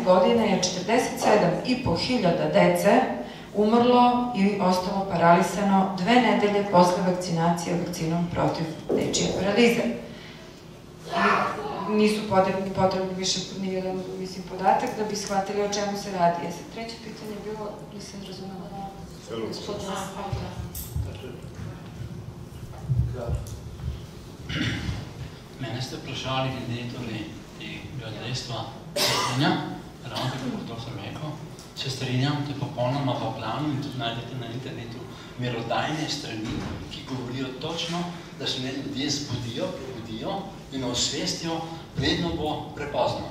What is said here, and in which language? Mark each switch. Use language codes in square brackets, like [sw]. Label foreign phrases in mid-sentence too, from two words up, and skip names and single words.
[sr] godine je 47.500 dece umrlo i ostalo paralisano 2 nedelje posle vakcinacije vakcinom protiv dečije paralize. nisu potrebni više ni jedan, mislim, podatak da bi shvatili o čemu se radi. Treće pitanje je bilo, nisam razumela. [sl] Mene ste vprašali glede tega dejstva cepljenja, ravno tako kot to sem rekel. Se strinjam, to je popolnoma v planu in tudi najdete na internetu merodajne strani, ki govorijo točno, da se ne ljudje zbudijo, prebudijo in osvestijo, vedno bo prepozno.